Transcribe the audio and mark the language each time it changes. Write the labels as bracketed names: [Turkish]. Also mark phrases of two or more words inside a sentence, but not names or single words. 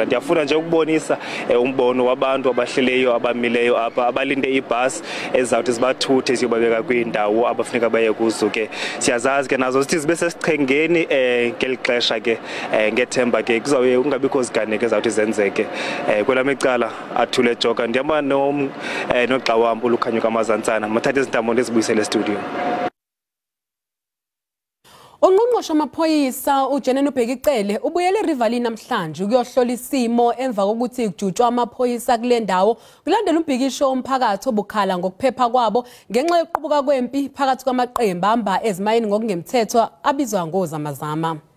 [Xhosa] Ndiyafuna nje ukubonisa umbono wabantu abahleleyo abamileyo apha abalinde ibus ezizawuthi zibathuthe ziyobabeka kwindawo abafuneka baye kuzo ke siyazazi ke nazo sithi zibe sesichengeni ngelixesha ke ngethemba ke kuzawuye ungabikho ziganeko ezawuthi zenzeke kwelami icala athule joka ndihamba nogxa wam ulukhanyuka kamazantsana mathathe izintambo ndizibuyisele studio. [Zulu] Ungqongqoshe wamaphoyisa uJenene Ubhekicele ubuyele eRivalini namhlanje ukuyohlola isimo emva kokuthi kujutshwa amaphoyisa kule ndawo kulandela umbhikisho womphakathi obukhala ngokuphepha kwabo ngenxa yokuqubuka kwempi phakathi kwamaqembu ahamba ezimayini ngokungemthetho abizwa ngozamazama.